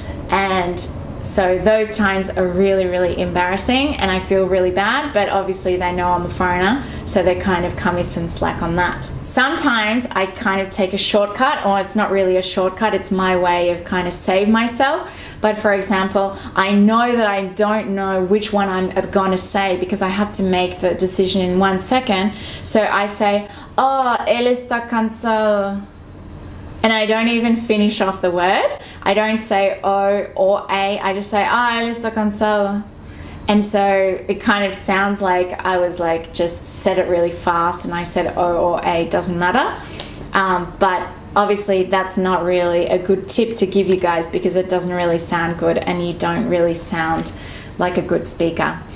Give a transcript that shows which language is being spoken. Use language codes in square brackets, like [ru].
[en] And so those times are really, really embarrassing and I feel really bad, but obviously they know I'm a foreigner, so they kind of cut me some slack on that. Sometimes I kind of take a shortcut, or it's not really a shortcut, it's my way of kind of save myself. But for example, I know that I don't know which one I'm going to say because I have to make the decision in 1 second. So I say, oh, [es] él está cansado. [en] And I don't even finish off the word. I don't say O or A, I just say, ah, [es] él está cansado. [en] And so it kind of sounds like I was like just said it really fast and I said O or A, doesn't matter. But obviously that's not really a good tip to give you guys because it doesn't really sound good and you don't really sound like a good speaker.